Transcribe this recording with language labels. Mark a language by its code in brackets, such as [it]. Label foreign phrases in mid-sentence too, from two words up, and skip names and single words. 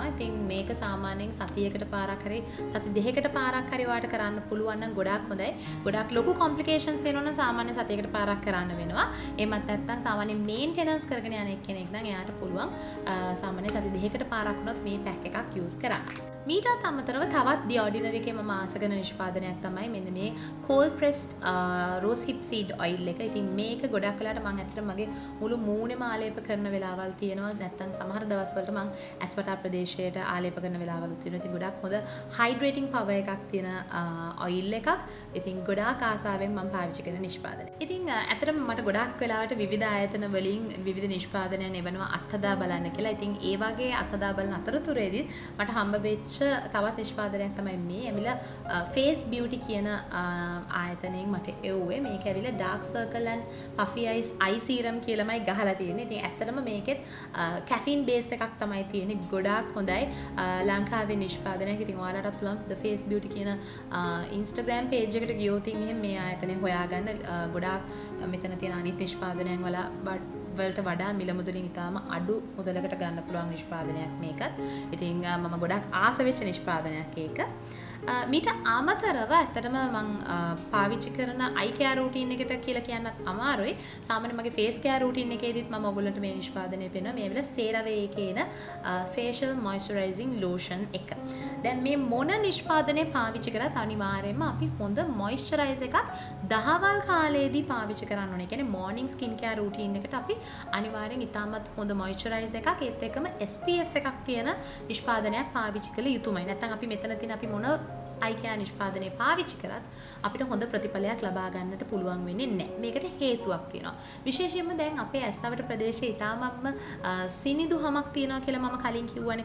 [si] ඉතින් මේක සාමාන්‍යයෙන් සතියකට පාරක් හරි සති දෙකකට පාරක් හරි වාට කරන්න පුළුවන් නම් ගොඩාක් හොඳයි. ගොඩාක් ලොකු කොම්ප්ලිකේෂන්ස් එනවා නම් සාමාන්‍ය සතියකට පාරක් කරන්න වෙනවා. එහෙමත් නැත්නම් සාමාන්‍ය මේන්ටෙනන්ස් කරගෙන යන එක්කෙනෙක් නම් එයාට පුළුවන් සාමාන්‍ය සති දෙකකට පාරක් වුණොත් මේ පැක් එකක් යූස් කරන්න. මීටත් අමතරව තවත් The Ordinary එකේ මම ආස කරන නිෂ්පාදනයක් තමයි මෙන්න මේ [en] cold pressed rose hip seed oil [si] එක. ඉතින් මේක ගොඩක් වෙලාවට මම ඇත්තට මගේ මුළු මූණෙම ආලේප කරන වෙලාවල් තියෙනවා. නැත්නම් සමහර දවස්වලට මම ඇස්වටා ප්‍රදේශයට ආලේප කරන වෙලාවල් තියෙනවා. ඉතින් ගොඩක් හොඳ [en] hydrating power [si] එකක් තියෙන oil එකක්. ඉතින් ගොඩාක් ආසාවෙන් මම පාවිච්චි කරන නිෂ්පාදනය. ඉතින් ඇත්තටම මට ගොඩක් වෙලාවට විවිධ ආයතන වලින් විවිධ නිෂ්පාදනයන් එවනවා අත්හදා බලන්න කියලා. ඉතින් ඒ වගේ අත්හදා බලන අතරතුරේදී මට හම්බ වෙච්ච තවත් නිෂ්පාදනයක් තමයි මේ. ඇවිල්ලා face beauty කියන ආයතනයෙන් මට එව්වේ. මේක ඇවිල්ලා [en] dark circle and puffy eyes eye serum [si] කියලාමයි ගහලා තියෙන්නේ. ඉතින් ඇත්තටම මේකෙත් [en] caffeine base [si] එකක් තමයි තියෙන්නේ. ගොඩාක් හොඳයි. ලංකාවේ නිෂ්පාදනයක්. ඉතින් ඔයාලටත් පුළුවන් the face beauty කියන [en] Instagram page [si] එකට ගියොත් එහෙනම් මේ ආයතනය හොයාගන්න. ගොඩාක් මෙතන තියෙන අනිත් නිෂ්පාදනයන් වලට වඩා මිල මුදලින් ඉතාම අඩු මුදලකට ගන්න පුළුවන් නිෂ්පාදනයක් මේකත්. ඉතින් මම ගොඩක් ආස වෙච්ච නිෂ්පාදනයක් ඒක. මීට අමතරව ඇත්තටම මම පාවිච්චි කරන [en] eye care routine [si] එකට කියලා කියන්නත් අමාරුයි. සාමාන්‍ය මගේ [en] face care routine [si] එකේදීත් මම ඔයගොල්ලන්ට මේ නිෂ්පාදනය පෙන්වනවා. මේ වෙලාව CeraVe එකේ එන [en] facial moisturizing lotion [si] එක. දැන් මේ මොන නිෂ්පාදනය පාවිච්චි කරත් අනිවාර්යයෙන්ම අපි හොඳ moisturizer එකක් දහවල් කාලේදී පාවිච්චි කරන්න ඕනේ. කියන්නේ [en] morning skin care routine [si] එකට අපි අනිවාර්යෙන් ඉතාමත් හොඳ moisturizer එකක් ඒත් එක්කම SPF එකක් තියෙන නිෂ්පාදනයක් පාවිච්චි කළ යුතුමයි. නැත්නම් අපි මෙතන තියෙන අපි මොන [en] eye care [si] නිෂ්පාදනය පාවිච්චි කරත් අපිට හොඳ ප්‍රතිඵලයක් ලබා ගන්නට පුළුවන් වෙන්නේ නැහැ. මේකට හේතුවක් තියෙනවා. විශේෂයෙන්ම දැන් අපේ ඇස්වඩ ප්‍රදේශයේ ඉතාමත්ම සිනිඳු හමක් තියෙනවා කියලා මම කලින් කිව්වනේ.